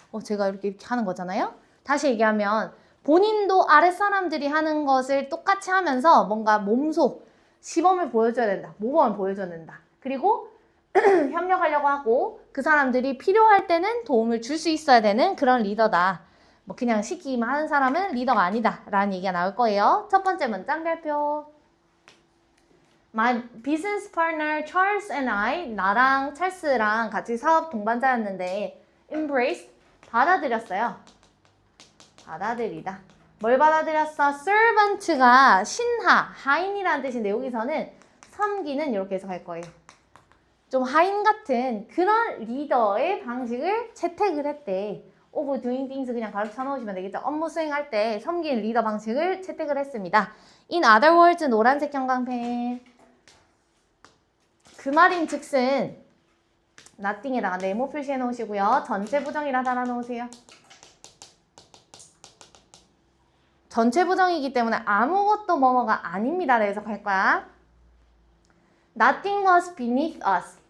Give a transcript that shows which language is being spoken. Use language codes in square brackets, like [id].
[ko] 제가 이렇게 하는 거잖아요. 다시 얘기하면 본인도 아랫사람들이 하는 것을 똑같이 하면서 뭔가 몸소 시범을 보여줘야 된다. 모범을 보여줘야 된다. 그리고 협력하려고 하고 그 사람들이 필요할 때는 도움을 줄 수 있어야 되는 그런 리더다. 뭐 그냥 시키기만 하는 사람은 리더가 아니다 라는 얘기가 나올 거예요. 첫 번째 문장 발표. [en] My business partner Charles and I, [ko] 나랑 찰스랑 같이 사업 동반자였는데 [en] embraced, [ko] 받아들였어요. 받아들이다. 뭘 받아들였어? servant가 신하, 하인이라는 뜻인데 여기서는 섬기는 이렇게 해석할 거예요. 좀 하인 같은 그런 리더의 방식을 채택을 했대. of doing things 그냥 가르쳐 놓으시면 되겠죠. 업무 수행할 때 섬기는 리더 방식을 채택을 했습니다. In other words, 노란색 형광펜. 그 말인 즉슨 nothing에다가 네모 표시해 놓으시고요. 전체 부정이라 달아 놓으세요. 전체 부정이기 때문에 아무것도 뭐뭐가 아닙니다. 해석할 거야. [en] Nothing was beneath us.